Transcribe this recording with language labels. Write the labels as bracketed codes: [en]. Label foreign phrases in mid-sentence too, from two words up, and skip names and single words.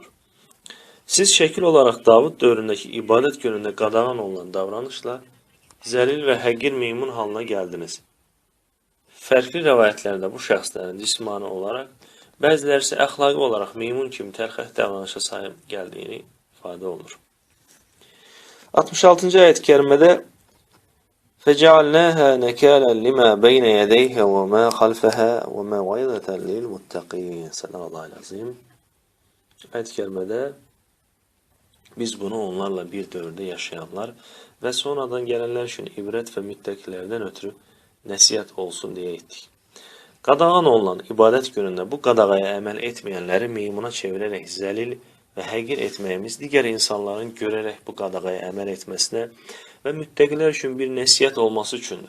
[az] Siz şəkil olaraq Davud dövründəki ibadət günündə qadağan olunan davranışla zəlil və həqir meymun halına gəldiniz. Fərqli rəvayətlərdə bu şəxslərin cismani olaraq, bəziləri isə əxlaqi olaraq meymun kimi tərxəh davranışa sahib gəldiyini ifadə olunur. 66-cı ayət-i kərimədə [ar] فَجَعَلْنَاهَا نَكَالًا لِمَا بَيْنَ يَدَيْهَا وَمَا خَلْفَهَا وَمَوْعِظَةً لِلْمُتَّقِينَ صدق الله العظيم. [az] Ayət-i kərimədə biz bunu onlarla bir dövrdə yaşayanlar və sonradan gələnlər üçün ibrət və müttəqilərdən ötürü nəsihət olsun deyə etdik. Qadağan olunan ibadət günündə bu qadağaya əməl etməyənləri meymuna çevirərək zəlil və həqir etməyimiz digər insanların görərək bu qadağaya əməl etməsinə və müttəqilər üçün bir nəsihət olması üçündür.